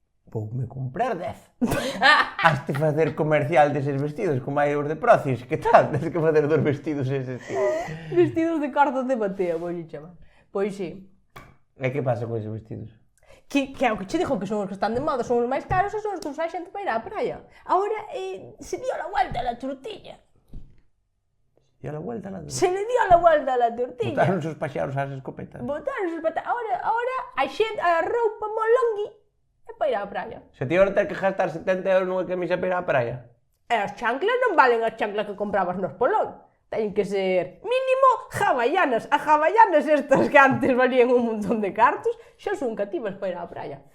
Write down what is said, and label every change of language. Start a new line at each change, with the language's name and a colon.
Galician: voume comprar 10. Has de facer comercial deses vestidos, como hai os de Procis, que tal? Tens que facer dos vestidos eses, tío. Vestidos de cordas de batea, vou chamar. Pois sí. E que pasa con eses vestidos? Que é o que che dixo que son os que están de moda, son os máis caros e son os que usa a xente para ir á praia.
Spanish: Ahora se dio la vuelta a la tortilla. E a la vuelta nada. Se le dio la vuelta a la tortilla.
Galician: Botaron os paxaros ás escopetas. Botaron os patas. Ahora a xente, a roupa molongui é para ir á praia. Se ti agora tens que gastar 70 euros nunha camisa para ir á praia. E as chanclas non valen as chanclas que comprabas nos Polón. Teñen que ser mínimo hawaianas. As hawaianas estas que antes valían un montón de cartos xa son cativas para ir á praia.